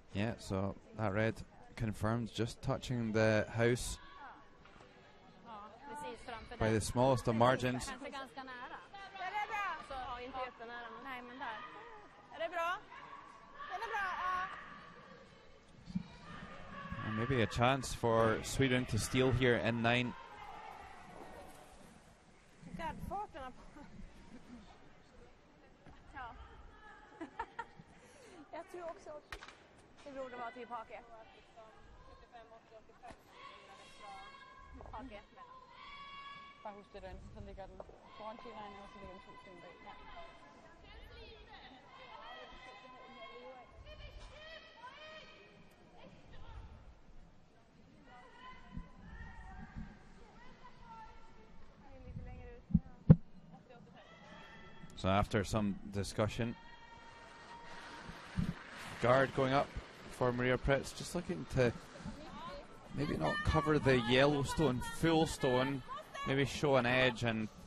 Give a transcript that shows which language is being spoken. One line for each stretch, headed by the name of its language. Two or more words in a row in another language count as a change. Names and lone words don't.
English: Yeah, so that red confirmed, just touching the house by the smallest of margins. And maybe a chance for Sweden to steal here in 9.
Swedish: Jag tror också det borde vara typ hake. Hake.
Danish: Bare husk det derinde, så ligger den foran T-line, og så ligger den 2 sten bag. Ja.
English: So after some discussion, guard going up for Maria Pretz, just looking to maybe not cover the yellow stone, full stone, maybe show an edge and